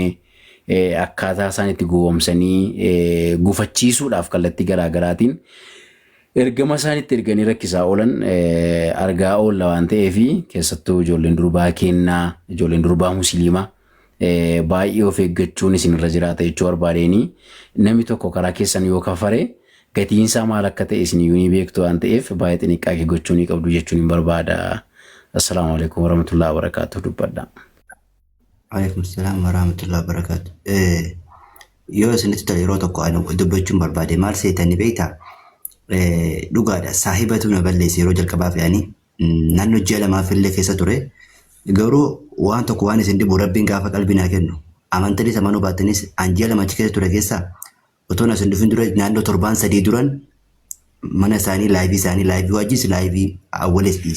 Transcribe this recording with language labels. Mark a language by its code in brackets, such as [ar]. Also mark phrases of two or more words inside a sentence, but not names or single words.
[om] akkaataa isaan itti gowwoomsanii gufachiisuudhaaf kallattii garaagaraatiin ergama isaan itti erganii rakkisaa oolan argaa oolla waan ta'eef keessattuu ijoolleen durbaa kennaa ijoolleen durbaa musliimaa baay'ee of eeggachuun isinirra jiraata jechuu barbaadeeni namni tokko karaa keessan yoo kafare gatiin isaa maal akka ta'e isin yuuni beektu waan ta'eef baay'ee xiqqaaqee gochuun qabdu jechuun hin barbaada. [ar] السلام عليكم ورحمة الله وبركاته dubbadha. وعليكم السلام ورحمة الله وبركاته. [om] Yoo isinitti tole yeroo tokko dubbachuun barbaade maal seetanii beektaa? Dhugaadha saahibatu na balleesse yeroo jalqabaaf yaanii naannoo ji'a lamaaf illee keessa ture. Garuu waan tokko waan isin dhibu rabbiin gaafa qalbii naa kennu amantanii samanuu baatanis an ji'a lama achi keessa ture keessaa otoo isin dhufin dura naannoo torbaan sadii duran mana isaanii laayivii wajjis laayivii awwalees dhiise.